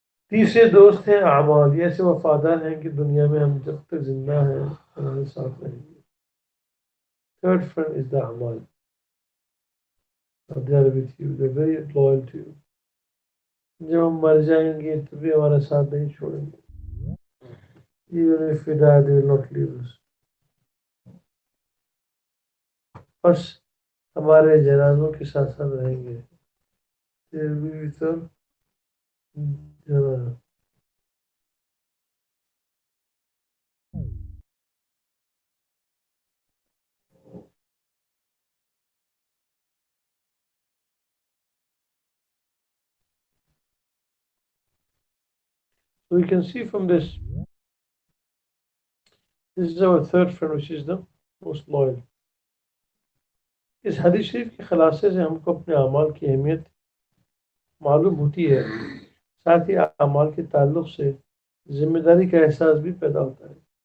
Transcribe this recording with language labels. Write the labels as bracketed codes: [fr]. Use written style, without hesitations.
[hi] तीसरे दोस्त हैं अमाल, ये ऐसे वफादार हैं कि दुनिया में हम जब तक जिंदा हैं हमारे साथ रहेंगे. [en] Third friend is the amal. They are with you, they are very loyal to you. [hi] जब हम मर जाएंगे तो भी हमारा साथ नहीं छोड़ेंगे. [en] Even if we die, they will not leave us. [hi] बस हमारे जनाजों के साथ साथ रहेंगे. [en] They will be with us. जनाजा. So we can see from this is our third friend, which is the most loyal. [hi] इस हदीस शरीफ के खलासे से हमको अपने अमाल की अहमियत मालूम होती है. साथ ही अमाल के ताल्लुक से जिम्मेदारी का एहसास भी पैदा होता है.